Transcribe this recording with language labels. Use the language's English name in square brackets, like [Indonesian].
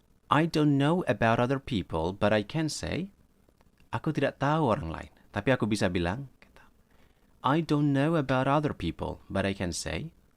[English] I don't know about other people, but I can say. [Indonesian] Aku tidak tahu orang lain, tapi aku bisa bilang. Gitu. [English] I don't know about other people, but I can say.